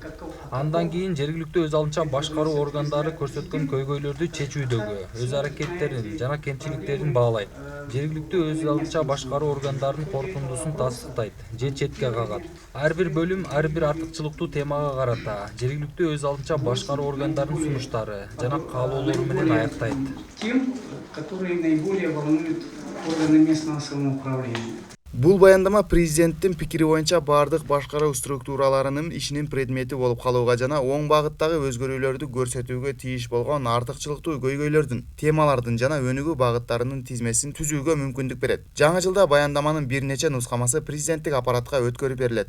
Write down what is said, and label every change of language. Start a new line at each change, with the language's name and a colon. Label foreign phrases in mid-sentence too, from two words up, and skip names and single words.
Kyrgyz: Андан кийин жергиликтүү өз алдынча башкаруу органдары көрсөткөн көйгөйлөрдү чечүүдөгү өз аракеттерин жана кемчиликтерин баалайт. Жергиликтүү өз алдынча башкаруу органдарынын корутундусун тастыктайт же четке кагат. Ар бир бөлүм ар бир артыкчылыктуу темага карата жергиликтүү өз алдынча башкаруу органдарынын сунуштары жана каалоолору менен аяктайт.
Russian: Тем, которые наиболее волнуют органы местного самоуправления.
Kyrgyz: Бул баяндама президенттин пикири боюнча бардык башкаруу структураларынын ишинин предмети болуп калууга жана оң багыттагы өзгөрүүлөрдү көрсөтүүгө тийиш болгон артыкчылыктуу көйгөйлөрдүн, темалардын жана өнүгүү багыттарынын тизмесин түзүүгө мүмкүндүк берет. Жаңы жылда баяндаманын бир нече нускамасы президенттик аппаратка өткөрүп берилет.